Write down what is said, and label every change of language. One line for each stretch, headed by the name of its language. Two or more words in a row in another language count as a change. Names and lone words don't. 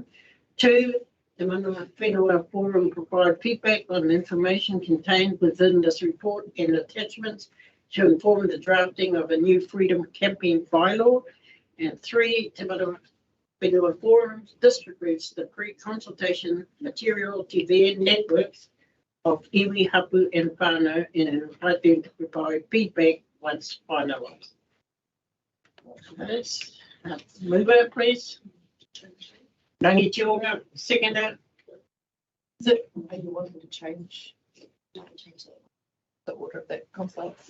English: 2, the Manawhenua Forum provide feedback on the information contained within this report and attachments to inform the drafting of a new freedom camping bylaw. And 3, the Manawhenua Forum distributes the pre-consultation material to their networks of iwi, hapu and whānau and invite them to provide feedback once finalised. Mover, please. Rangi Tionga, seconder. Is it, are you wanting to change the order of that consults?